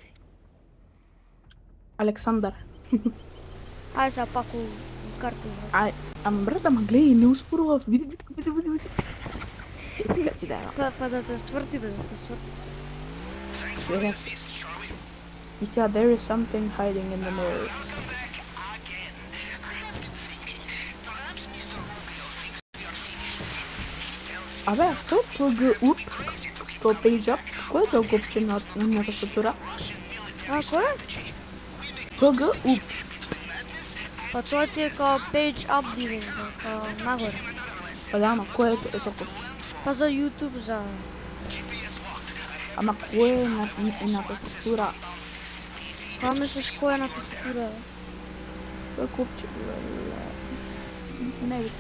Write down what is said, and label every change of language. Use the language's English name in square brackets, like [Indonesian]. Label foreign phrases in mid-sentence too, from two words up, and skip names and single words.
[Macedonian] Александар. Ајде сега пак у Карпи, брат. Ама брат, ама гледај, не успорува. Види. Сега ти дајам. Па да те сврти, бе, да те сврти. И сега, [English] there is something hiding in the mirror. [Macedonian] Абе, што PG-UP, то [English] page up, [Macedonian] кој е тоа копче на тастатура? А, кој е? PG-UP. Па тоа ти е као [English] page up [Macedonian] дивен, као нагоре. Па да, ама кој е тоа копче? Па за YouTube, за... Ама кој е на тастатура? Па мислиш кој е на тастатура, бе? Кој копче? Не видам.